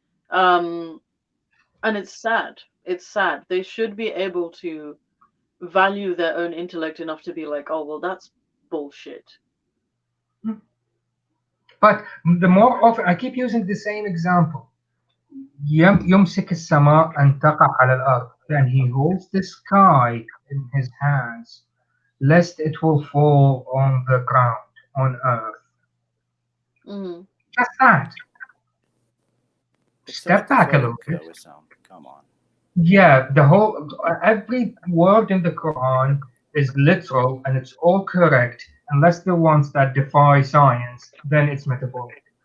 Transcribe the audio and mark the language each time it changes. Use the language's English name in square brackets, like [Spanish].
[English] Um and it's sad. It's sad. They should be able to value their own intellect enough to be like, oh well, that's bullshit. But the more often, I keep using the same example. [Arabic] يمسك السماء أن تقع على الأرض. [English] Then he holds the sky in his hands, lest it will fall on the ground, on earth. Mm. Just that. It's a Step back a metaphoric, little bit. Wissam. Come on. Yeah, every word in the Quran is literal and it's all correct, unless the ones that defy science, then it's metaphorical.